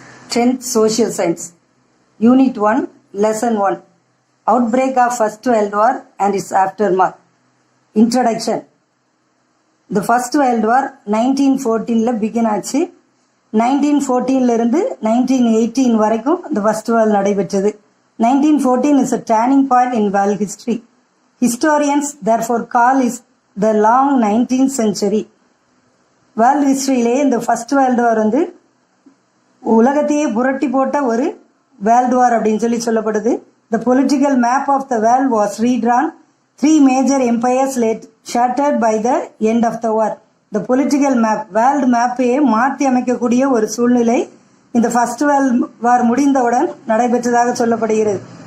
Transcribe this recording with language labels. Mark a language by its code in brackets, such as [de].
[en] 10th Social Science, Unit 1, Lesson 1, Outbreak of First World War and its Aftermath. Introduction. The First World War 1914 begin ஆச்சு. [ta] 1914 இருந்து 1918 வரைக்கும் [en] the First World [ta] நடைபெற்றது. [en] 1914 is a turning point in world history. Historians therefore call it the long 19th century. [ta] World ஹிஸ்டரியிலே இந்த first world war வந்து உலகத்தையே புரட்டி போட்ட ஒரு வேர்ல்டு வார் அப்படின்னு சொல்லப்படுது. [en] The political map of the world was redrawn. 3 major empires laid shattered by the end of the war. [ta] The political map world மேப்பையே மாற்றி அமைக்கக்கூடிய ஒரு சூழ்நிலை இந்த ஃபர்ஸ்ட் வேர்ல்டு வார் முடிந்தவுடன் நடைபெற்றதாக சொல்லப்படுகிறது.